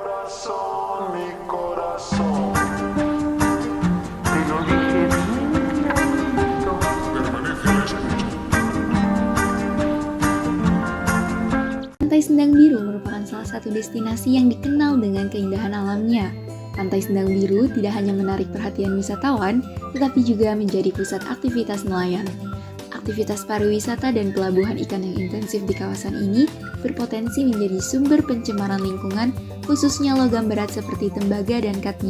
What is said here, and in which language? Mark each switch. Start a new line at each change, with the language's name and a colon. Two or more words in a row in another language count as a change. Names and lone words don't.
Spanish: corazón, mi corazón. Te lo dije bien alto. Permanece a la escucha.
Indonesian: Pantai Sendang Biru merupakan salah satu destinasi yang dikenal dengan keindahan alamnya. Pantai Sendang Biru tidak hanya menarik perhatian wisatawan, tetapi juga menjadi pusat aktivitas nelayan. Aktivitas pariwisata dan pelabuhan ikan yang intensif di kawasan ini berpotensi menjadi sumber pencemaran lingkungan, khususnya logam berat seperti tembaga dan kadmium.